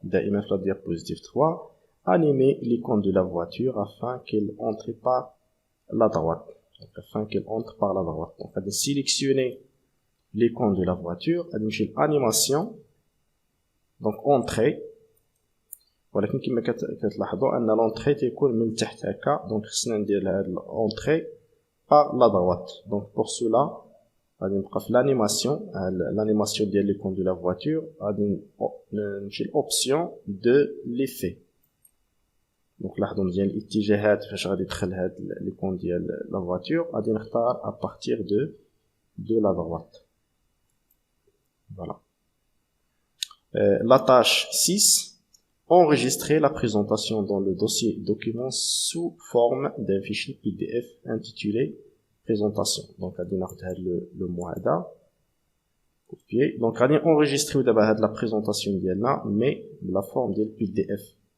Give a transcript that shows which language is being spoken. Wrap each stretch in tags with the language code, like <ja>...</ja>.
<fr>دائما في la diapositive 3, animer l'icône de la voiture afin qu'elle entre par la droite. Donc, afin qu'elle entre par la droite. Donc, on va sélectionner l'icône de la voiture, admettre l'animation, donc entrée.</fr> <ar>ولكن كما كتلاحظوا ان l'entrée تكون من تحت هكا. دونك خصنا ندير هاد l'entrée par la droite.</ar> <fr>Donc pour cela غادي نبقى في l'animation ديال l'icône de la voiture, غادي نمشي l'option de l'effet.</fr> <ar>دونك لاحظوا مزيان الاتجاهات فاش غادي يدخل هاد l'icône ديال la voiture.</ar> <fr>غادي نختار à partir de la droite. Voilà. La tâche 6, enregistrer la présentation dans le dossier document sous forme d'un fichier PDF intitulé présentation.</fr> <ar>Donc, غادي ناخذ هذا le mot هذا copier.</ar> <fr>Donc, غادي enregistrer دابا هاد la présentation ديالنا mais de la forme ديال PDF.</fr>